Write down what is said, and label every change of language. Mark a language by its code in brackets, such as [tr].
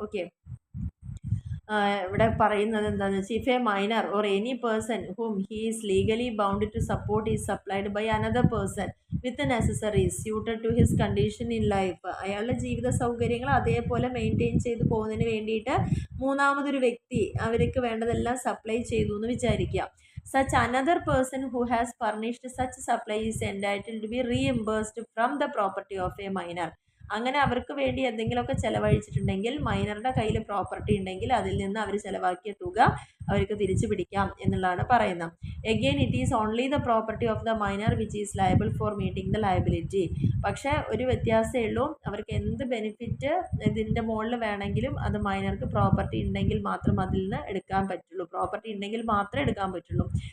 [en] okay, [ml] ഇവിടെ പറയുന്നത് എന്താണെന്ന് വെച്ചാൽ [en] If a minor or any person whom he is legally bound to support is supplied by another person with necessaries suited to his condition in life. [ml] അയാളുടെ ജീവിത സൗകര്യങ്ങൾ അതേപോലെ maintain ചെയ്ത് പോകുന്നതിന് വേണ്ടിയിട്ട് മൂന്നാമതൊരു വ്യക്തി അവർക്ക് വേണ്ടതെല്ലാം സപ്ലൈ ചെയ്തു എന്ന് വിചാരിക്കുക. [en] Such another person who has furnished such supply is entitled to be reimbursed from the property of a minor. [ml] അങ്ങനെ അവർക്ക് വേണ്ടി എന്തെങ്കിലുമൊക്കെ ചിലവഴിച്ചിട്ടുണ്ടെങ്കിൽ മൈനറുടെ കയ്യിൽ പ്രോപ്പർട്ടി ഉണ്ടെങ്കിൽ അതിൽ നിന്ന് അവർ ചിലവാക്കിയ തുക അവർക്ക് തിരിച്ചു പിടിക്കാം എന്നുള്ളതാണ് പറയുന്നത്. [en] Again it is only the property of the minor which is liable for meeting the liability. [ml] പക്ഷേ ഒരു വ്യത്യാസമേ ഉള്ളൂ, അവർക്ക് എന്ത് ബെനിഫിറ്റ് ഇതിൻ്റെ മുകളിൽ വേണമെങ്കിലും അത് മൈനർക്ക് പ്രോപ്പർട്ടി ഉണ്ടെങ്കിൽ മാത്രം അതിൽ നിന്ന് എടുക്കാൻ പറ്റുള്ളൂ, പ്രോപ്പർട്ടി ഉണ്ടെങ്കിൽ മാത്രമേ എടുക്കാൻ പറ്റുള്ളൂ.